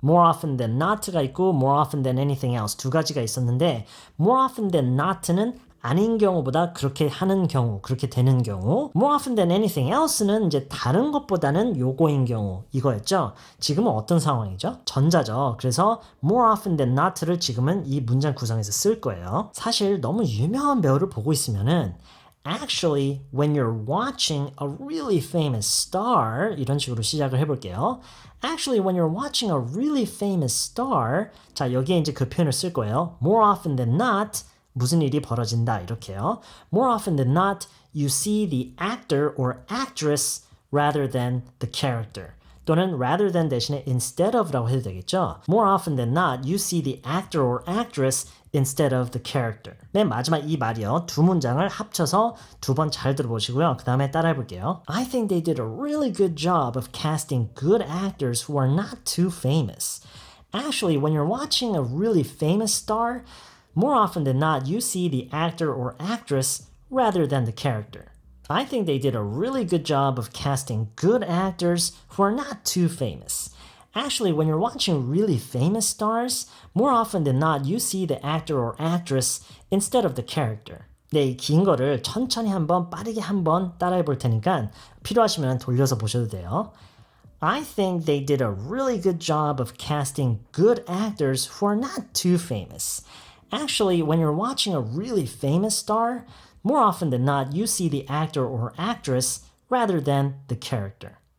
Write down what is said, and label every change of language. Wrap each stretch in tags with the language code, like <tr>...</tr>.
<en>More often than not</en> <ko>가 있고</ko> <en>more often than anything else</en> <ko>두 가지가 있었는데</ko> <en>more often than not</en> <ko>는 아닌 경우보다 그렇게 하는 경우, 그렇게 되는 경우 more often than anything else는 이제 다른 것보다는 요거인 경우 이거였죠. 지금은 어떤 상황이죠? 전자죠. 그래서</ko> <en>more often than not</en> <ko>를 지금은 이 문장 구성에서 쓸 거예요. 사실 너무 유명한 배우를 보고 있으면은</ko> <en>Actually, when you're watching a really famous star 이런 식으로 시작을 해볼게요. Actually, when you're watching a really famous star</en> <ko>자, 여기에 이제 그 표현을 쓸 거예요.</ko> <en>More often than not</en> <ko>무슨 일이 벌어진다 이렇게요.</ko> <en>More often than not, you see the actor or actress rather than the character.</en> <ko>또는</ko> <en>rather than</en> <ko>대신에</ko> <en>instead of</en> <ko>라고 해도 되겠죠.</ko> <en>More often than not, you see the actor or actress instead of the character.</en> <ko>맨 마지막 이 말이요. 두 문장을 합쳐서 두 번 잘 들어보시고요. 그 다음에 따라해 볼게요.</ko> <en>I think they did a really good job of casting good actors who are not too famous. Actually, when you're watching a really famous star, more often than not, you see the actor or actress rather than the character. I think they did a really good job of casting good actors who are not too famous. Actually, when you're watching really famous stars, more often than not, you see the actor or actress instead of the character.</en> <ko>네, 이 긴 거를 천천히 한번 빠르게 한번 따라해 볼 테니까 필요하시면 돌려서 보셔도 돼요.</ko> <en>I think they did a really good job of casting good actors who are not too famous. Actually, when you're watching a really famous star, more often than not, you see the actor or actress rather than the character.</en>